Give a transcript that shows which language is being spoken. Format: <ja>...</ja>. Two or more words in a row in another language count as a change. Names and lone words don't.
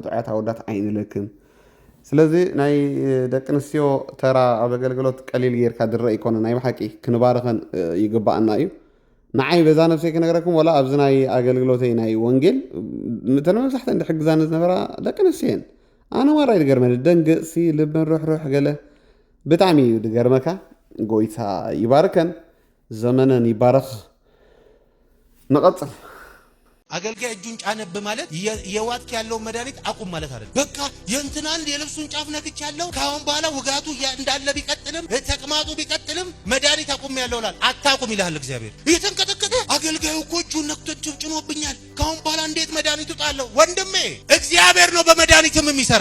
<ti>ጥዑያት ኣወዳት ኣይንለክም ስለዚ ናይ ደቂ ኣንስትዮ ተራ ኣብ ኣገልግሎት ቀሊል ጌርካ ድረአ ይኮነ ናይ ብሓቂ ክንባርኸን ይግባአና እዩ ንዓይ በዛ ነፍሰይ ክነግረኩም ወላ ኣብዚ ናይ ኣገልግሎተይ ናይ ወንጌል ተመሳሕተን እንድሕግዛን ዝነበራ ደቂ ኣንስትዮ እየን ኣነ ማራይ ድገርመኒ ደንግእሲ ልብን ሩሕሩሕ ገለ ብጣዕሚ እዩ ድገርመካ ጎይታ ይባርከን ዘመነን ይባረኽ نقطع</ti> <am>አገልጋይ እጁን ጫነብ ማለት የዋጥክ ያለው መድኃኒት አቁም ማለት አይደል በቃ የእንትናን የልብሱን ጫፍ ነክቻለሁ ካሁን በኋላ ውጋቱ እንዳለ ቢቀጥልም ተቅማጡ ቢቀጥልም መድኃኒት አቁም ያለው ላል አታቁም ይላል እግዚአብሔር እየተንቀጠቀጠ አገልጋዩ እኮ እጁን ነክቶ ጭኖብኛል ካሁን በኋላ እንዴት መድኃኒቱ ጣለው ወንድሜ እግዚአብሔር ነው በመድኃኒትም የሚሰራ</am>